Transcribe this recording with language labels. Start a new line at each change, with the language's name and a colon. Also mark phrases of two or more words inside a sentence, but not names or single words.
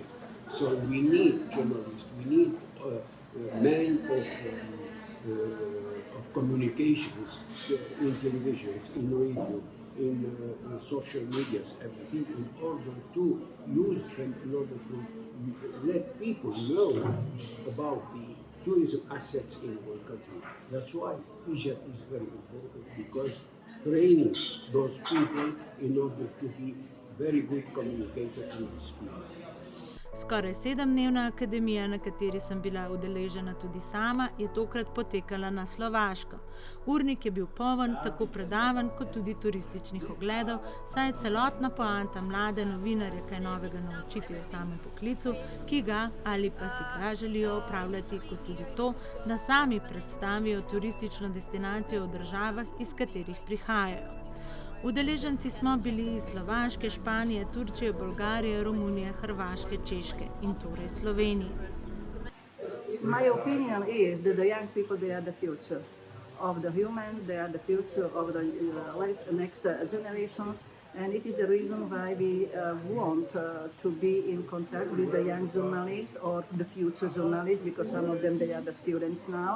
English: So we need journalists, we need men of communications in televisions, in radio, in social medias, everything, in order to use them, in order to let people know about the tourism assets in one country. That's why Fidget is very important, because training those people in order to be very good communicators in this field.
Slovenian: Skoraj 7-dnevna akademija, na kateri sem bila udeležena tudi sama, je tokrat potekala na Slovaškem. Urnik je bil poln tako predavanj kot tudi turističnih ogledov, saj je celotna poanta mlade novinarje kaj novega naučiti o samem poklicu, ki ga ali pa si ga želijo opravljati, kot tudi to, da sami predstavijo turistično destinacijo v državah, iz katerih prihajajo. Udeleženci smo bili iz Slovaške, Španije, Turčije, Bolgarije, Romunije, Hrvaške, Češke in torej Slovenije.
English: My opinion is that the young people, they are the future of the human, they are the future of the next generations, and it is the reason why we want to be in contact with the young journalists or the future journalists, because some of them, they are the students now.